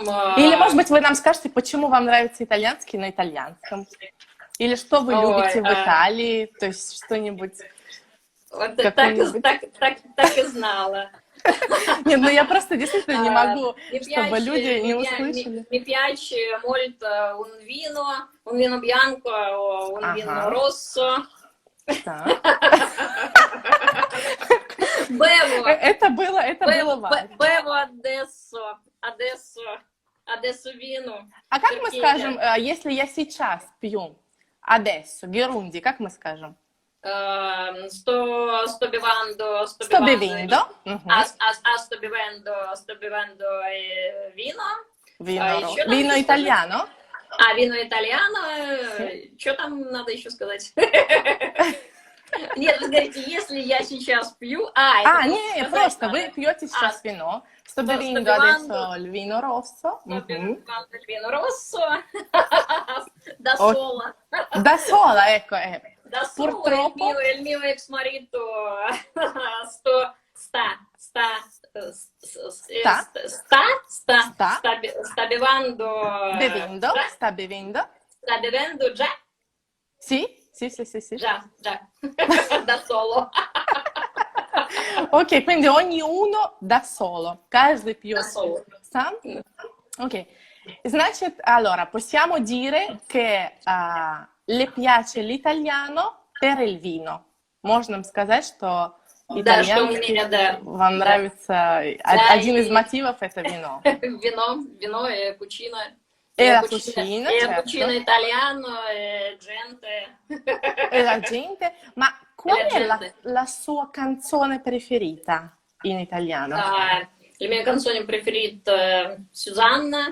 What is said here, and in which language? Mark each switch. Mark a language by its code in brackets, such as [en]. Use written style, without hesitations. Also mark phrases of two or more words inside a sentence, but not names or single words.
[ru] Или, может быть, вы нам скажете, почему вам нравится итальянский на итальянском? Или что вы любите в Италии, то есть что-нибудь... Вот так и знала. Нет, ну я просто действительно не могу, чтобы люди не услышали. [it] Mi piace molto un vino bianco, un vino rosso. [ru] Это было важно. [it] Bevo adesso vino. [ru] А как мы скажем, если я сейчас пью? Adesso, Герунди, как мы скажем? [it] Sto bevendo vino. Vino italiano? vino italiano. [ru] Что там надо еще сказать? Нет, вы говорите, если я сейчас пью... не, просто вы пьете сейчас вино. [it] Sto bevendo adesso il vino rosso. Il vino rosso. Da sola. Da sola, ecco. Da solo il mio ex marito sta bevendo già. Sì, Sì, sì, sì, sì. Già, da solo. Ok, quindi ognuno da solo. [ru] Каждый пьет [it] Da solo. [ru] сам. Ok. Значит, [it] allora, possiamo dire che le piace l'italiano per il vino. [ru] Можно сказать, что Да, что у итальянский меня, да. вам Да. нравится. Да, Один из и- мотивов — это вино. [it] Вино e cucina. E la cucina, E certo. cucina italiano e gente. E la gente. Ma qual E la è gente. la sua canzone preferita in italiano? Le mie canzoni preferite, Susanna,